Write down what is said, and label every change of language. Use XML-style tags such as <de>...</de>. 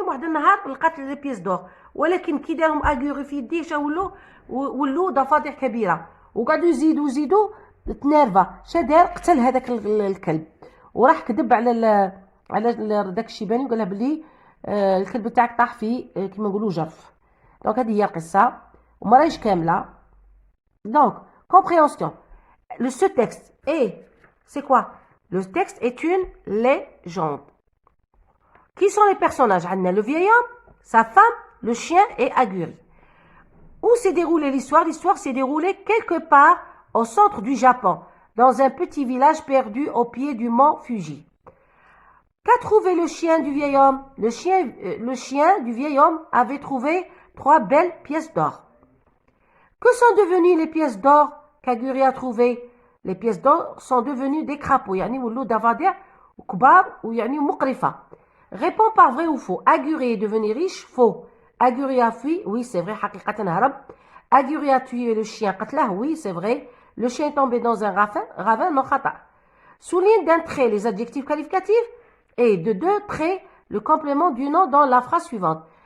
<ar>واحد النهار لقات لي بيس دور ولكن كي دارهم اغوري في يديه جا ولو ضفادع كبيره وقعدوا يزيدوا تنرفا. شا دار قتل هذاك الكلب وراح كذب على داك الشيباني وقال له بلي الكلب تاعك طاح في كيما نقولوا جرف. دونك هذه هي القصه وما راهيش كامله.</ar> <fr>Donc, compréhension. Ce texte est, c'est quoi? Le texte est une légende. Qui sont les personnages? Le vieil homme, sa femme, le chien et Aguri. Où s'est déroulée l'histoire? L'histoire s'est déroulée quelque part au centre du Japon, dans un petit village perdu au pied du mont Fuji. Qu'a trouvé le chien du vieil homme? Le chien du vieil homme avait trouvé 3 belles pièces d'or. Que sont devenues les pièces d'or qu'Aguri a trouvées? Les pièces d'or sont devenues des crapauds.</fr> <ar>يعني ولو ضفادع كبار ويعني مقرفة.</ar> <fr>Réponds par vrai ou faux. Aguri est devenu riche? Faux. Aguri a fui? Oui, c'est vrai.</fr> <ar>حقيقة هرب.</ar> <fr>Aguri a tué le chien</fr> <ar>قتله?</ar> <fr>Oui, c'est vrai. Le chien est tombé dans un ravin? Non,</fr> <ar>خطأ.</ar> <fr>Souligne d'un trait les adjectifs qualificatifs et de 2 traits le complément du nom dans la phrase suivante.</fr>